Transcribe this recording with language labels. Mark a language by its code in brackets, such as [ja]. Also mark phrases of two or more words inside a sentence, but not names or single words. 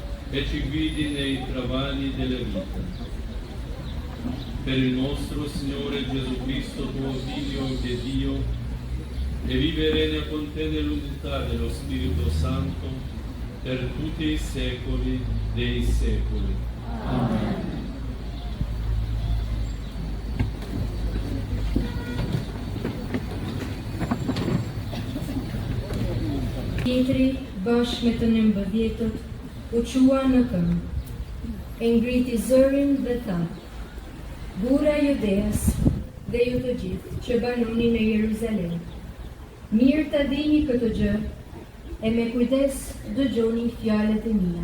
[it] e ci guidi nei travagli della vita. Per il nostro Signore Gesù Cristo, tuo Figlio, che è Dio, e vive e regna con te nell'unità dello Spirito Santo per tutti i secoli dei secoli. Amen. [sq] Pietri bashkë me të 19 u qua në këmbë, e ngriti zërin dhe tha: Bura Judeas dhe ju të gjithë që banoni në Jeruzalem, mirë ta dini këtë gjë e me kujdes dëgjoni fjalët e mia.